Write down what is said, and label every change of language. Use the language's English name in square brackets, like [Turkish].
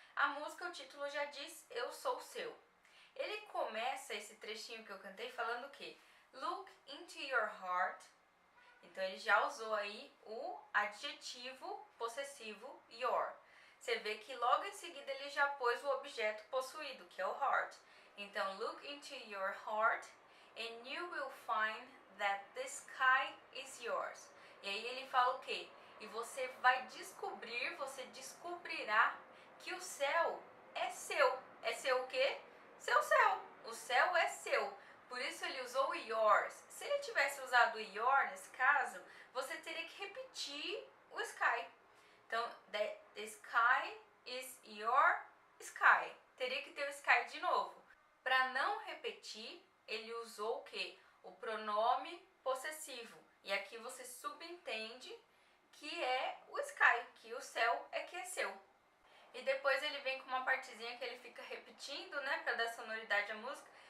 [Portuguese] A música, o título já diz, eu sou seu. Ele começa esse trechinho que eu cantei falando o quê? [English] Look into your heart. [Portuguese] Então ele já usou aí o adjetivo possessivo your. Você vê que logo em seguida ele já pôs o objeto possuído, que é o heart. Então, [English] look into your heart and you will find that the sky is yours. [Portuguese] E aí ele fala o quê? E você vai descobrir, você descobrirá que o céu é seu. É seu o quê? Seu céu. O céu é seu. Por isso ele usou yours. Se ele tivesse usado your nesse caso, você teria que repetir o sky. Então, [English] the sky is your sky. [Portuguese] Teria que ter o sky de novo. Para não repetir, ele usou o quê? O pronome possessivo. E aqui você subentende que é o sky, que o céu é que é seu. E depois ele vem com uma partezinha que ele fica repetindo, né, para dar sonoridade à música.